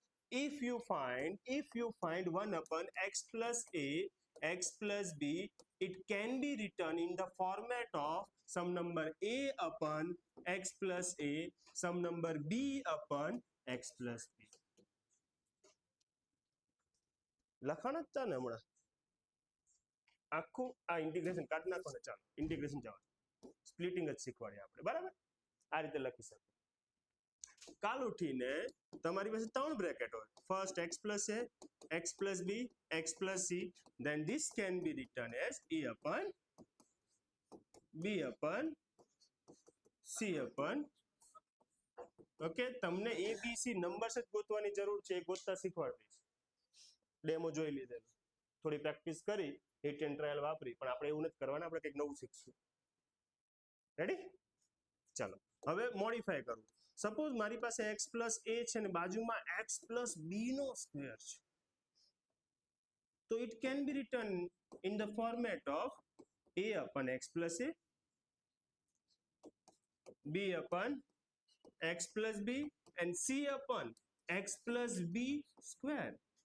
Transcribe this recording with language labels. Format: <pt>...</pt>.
<en>if you find 1/x + a x + b, it can be written in the format of some number a/x + a, some number b/x + b।</en> <gu>લખાણ જ હતા ને હમણાં, આખું આ integration કાઢી નાખો ને, ચાલો ઇન્ટિગ્રેશન જવા, સ્પ્લિટિંગ જ શીખવાડ્યા આપણે, બરાબર? આ રીતે લખી શકો। કાલ ઉઠીને તમારી પાસે ત્રણ બ્રેકેટ હોય.</gu> <en>First x plus a, x plus b, x plus c. Then this can be written as a upon b upon c upon.</en> <gu>Okay, તમને a b c નંબર્સ જ ગોતવાની જરૂર છે, એ ગોતતા શીખવાડીશ. ડેમો જોઈ લીધેલો, થોડી પ્રેક્ટિસ કરી, હિટ એન્ડ ટ્રાયલ વાપરી, પણ આપણે એવું નથી કરવાનું, આપણે કંઈક નવું શીખશું. રેડી? ચાલો હવે મોડિફાય કરું. સપોઝ મારી પાસે x plus a છે ને બાજુમાં x plus b નો સ્ક્વેર છે, તો</gu> <en>it can be written in the format of a upon x plus a, b upon x plus b and c upon x plus b square.</en>